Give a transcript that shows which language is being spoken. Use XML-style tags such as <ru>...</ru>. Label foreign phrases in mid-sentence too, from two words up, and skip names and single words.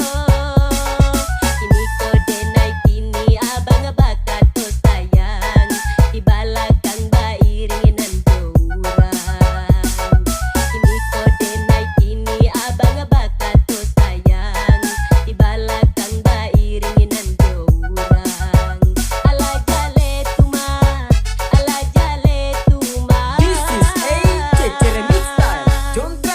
<min>Ini ko denai kini abang bakat to sayang, di balakang bairing nan dorang. Ini ko denai kini abang bakat to sayang, di balakang bairing nan dorang. Alah jale tuma, alah jale tuma.</min> <en>This is a Cece Remix Style. Jontra.</en>